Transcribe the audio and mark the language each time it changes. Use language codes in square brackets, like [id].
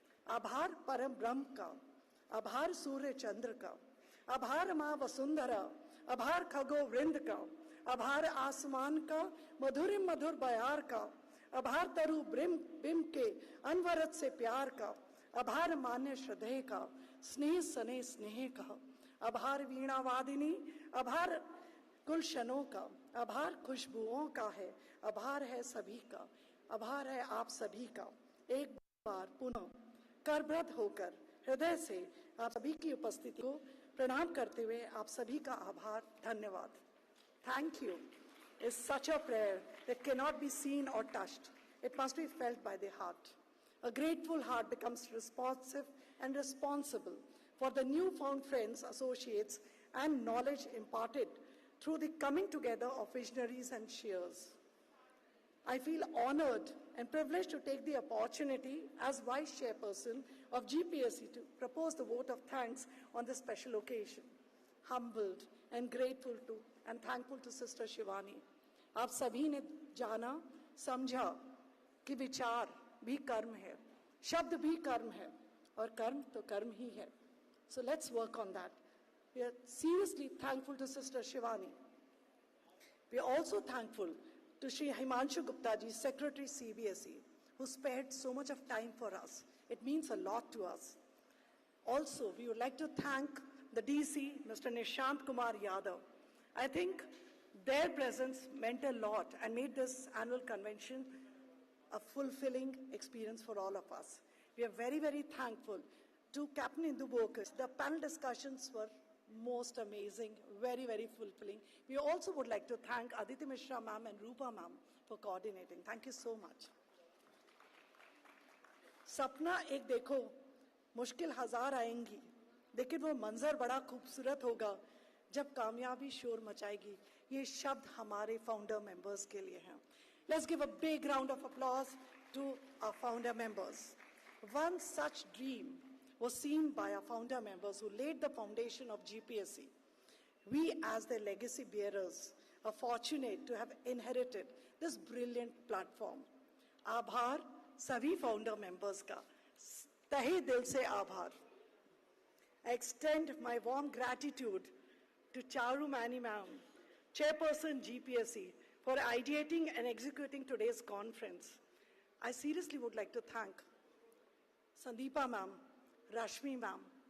[hi] आभार परम ब्रह्म का, आभार सूर्य चंद्र का, आभार माँ वसुंधरा, आभार खगो वृंद का, आभार आसमान का मधुरिम मधुर बयार का, आभार तरु बिम के अनवरत से प्यार का, आभार मान्य श्रद्धेय का, स्नेह सने स्नेह का, आभार वीणा वादिनी, आभार गुलशनों का, आभार खुशबुओं का है, आभार है सभी का, आभार है आप सभी का। एक बार पुनः करबद्ध होकर हृदय से आप सभी की उपस्थिति को प्रणाम करते हुए आप सभी का आभार, धन्यवाद। [en] Thank you is such a prayer that cannot be seen or touched. It must be felt by the heart. A grateful heart becomes responsive and responsible for the newfound friends, associates, and knowledge imparted through the coming together of visionaries and seers. I feel honored and privileged to take the opportunity as Vice Chairperson of GPSC to propose the vote of thanks on this special occasion. Humbled and grateful to and thankful to Sister Shivani. [hi] आप सभी ने जाना, समझा कि विचार भी कर्म है, शब्द भी कर्म है, और कर्म तो कर्म ही है. [en] So let's work on that. We are seriously thankful to Sister Shivani. We are also thankful to Shri Himanshu Gupta ji, Secretary CBSE, who spared so much of time for us. It means a lot to us. Also, we would like to thank the DC, Mr. Nishant Kumar Yadav. I think their presence meant a lot and made this annual convention a fulfilling experience for all of us. We are very, very thankful to Captain Indu Bokus. The panel discussions were most amazing, very, very fulfilling. We also would like to thank Aditi Mishra ma'am and Rupa ma'am for coordinating. Thank you so much. [hi] सपना एक देखो, मुश्किल हजार आएंगी, लेकिन वो मंजर बड़ा खूबसूरत होगा जब कामयाबी शोर मचाएगी. ये शब्द हमारे फाउंडर मेंबर्स के लिए हैं. [en] Let's give a big round of applause to our founder members. One such dream was seen by our founder members who laid the foundation of GPSC. We, as their legacy bearers, are fortunate to have inherited this brilliant platform. [hi] आभार सभी [en] founder members [hi] का, तहे दिल से आभार. [en] I extend my warm gratitude to Charu Mani ma'am, Chairperson GPSC, for ideating and executing today's conference. I seriously would like to thank Sandeepa ma'am, Rashmi ma'am.